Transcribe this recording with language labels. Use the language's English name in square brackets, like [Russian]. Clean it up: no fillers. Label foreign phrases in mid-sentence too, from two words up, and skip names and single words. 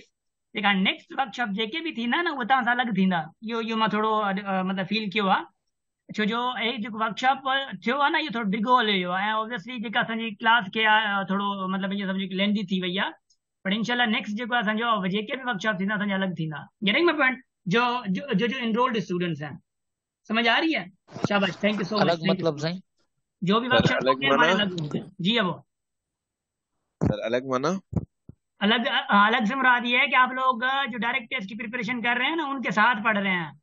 [Sindhi] जेका [English] next workshop [Sindhi] जेके बि थींदा न उहे तव्हां सां अलॻि थींदा। इहो मां थोरो मतिलबु फील कयो आहे। छो जो हे जेको वर्कशॉप थियो आहे न इहो थोरो डिघो हलियो आहे ऐं ऑब्वियसली जेका असांजी क्लास खे आहे थोरो मतिलबु ईअं सम्झो लेंदी थी वई आहे। पर इंशाल्लाह नेक्स्ट जेको आहे असांजो जेके बि वर्कशॉप थींदा असांजा अलॻि थींदा। [English] getting my point? [Hindi] जो [English] enrolled students [Hindi] हैं, समझ आ रही है? [English] शाबाश, thank you so much, [Hindi] अलग [English] thank you [Hindi] मतलब [English] so much. [Hindi] सही। जो भी सर वर्कशॉप अलग होंगे माना? हमारे अलग होंगे जी। अब सर अलग माना? अलग अलग से मुराद ये है कि आप लोग जो [English] direct test [Hindi] की प्रिपरेशन कर रहे हैं ना उनके साथ पढ़ रहे हैं।